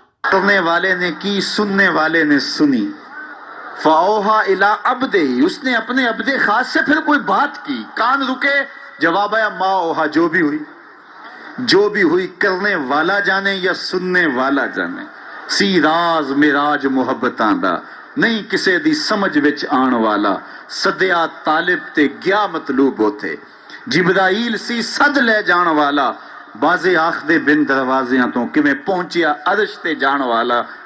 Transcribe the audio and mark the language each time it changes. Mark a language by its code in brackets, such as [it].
[ur] کرنے والے نے کی، سننے والے نے سنی. [ar] فاوحا الی عبدہ، [ur] اس نے اپنے عبد خاص سے پھر کوئی بات کی. کان رکے، جواب آیا [ar] ما اوہا، [ur] جو بھی ہوئی. جو بھی ہوئی کرنے والا جانے یا سننے والا جانے. [pa] سی راز میراج محبتاں دا نہیں کسے دی سمجھ وچ آن والا. سدیا طالب تے گیا مطلوب ہوتے. جبرائیل سی صد لے جان والا. بازے آخدے بن دروازیاں تو کمیں پہنچیا عرش تے جان والا.